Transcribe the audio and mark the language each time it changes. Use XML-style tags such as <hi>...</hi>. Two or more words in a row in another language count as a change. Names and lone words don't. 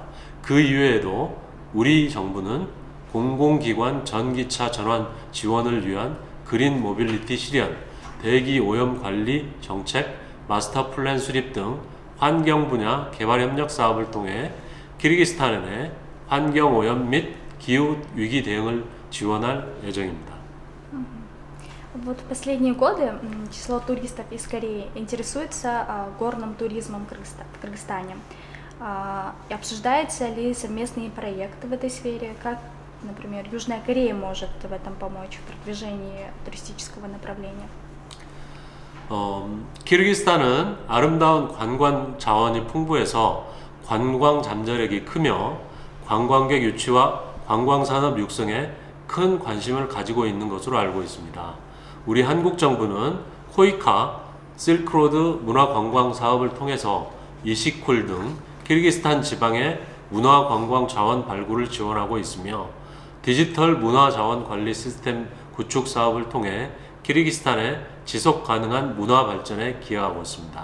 <ko>그 이외에도 우리 정부는 공공기관 전기차 전환 지원을 위한 그린 모빌리티 실현, 대기 오염 관리 정책, 마스터 플랜 수립 등 환경 분야 개발 협력 사업을 통해 키르기스탄의 환경 오염 및 기후 위기 대응을 지원할 예정입니다.</ko> <ru>Вот в последние годы число туристов из Кореи интересуется горным туризмом в Кыргызстане. Обсуждаются ли совместные проекты в этой сфере? например, Южная Корея может в этом помочь в продвижении туристического направления?</ru> <ko>키르기스탄은 아름다운 관광 자원이 풍부해서 관광 잠재력이 크며 관광객 유치와 관광산업 육성에 큰 관심을 가지고 있는 것으로 알고 있습니다. 우리 한국 정부는 코이카, 실크로드 문화관광 사업을 통해서 이시쿨 등 키르기스탄 지방의 문화관광 자원 발굴을 지원하고 있으며 디지털 문화자원 관리 시스템 구축 사업을 통해 키르기스탄의 지속 가능한 문화 발전에 기여하고 있습니다.</ko>